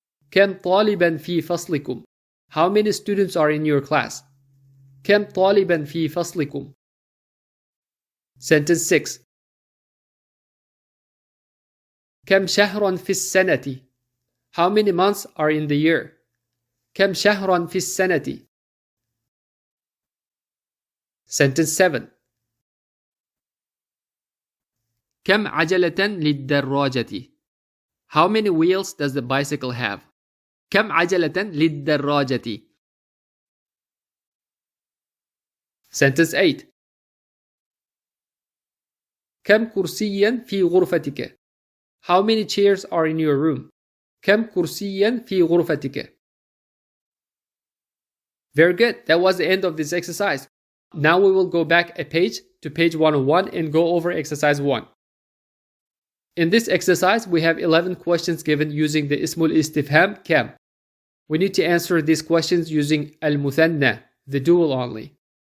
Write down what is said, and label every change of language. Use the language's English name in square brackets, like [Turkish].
[Arabic] كم طالبا في فصلكم? [English] How many students are in your class? [Arabic] كم طالبا في فصلكم? [English] Sentence 6. [Arabic] كم شهرا في السنة? [English] How many months are in the year? [Arabic] كم شهرا في السنة؟ [English] Sentence 7. [Arabic] كم عجلة للدراجة? [English] How many wheels does the bicycle have? [Arabic] كم عجلة للدراجة؟ [English] Sentence 8. [Arabic] كم كرسيا في غرفتك? [English] How many chairs are in your room? [Arabic] كم كرسيا في غرفتك؟ [English] Very good. That was the end of this exercise. Now we will go back a page to page 101 and go over exercise 1. In this exercise, we have 11 questions given using the ISMU-LISTIFHAAM KAM. We need to answer these questions using AL-MUTHANNAA, the dual only.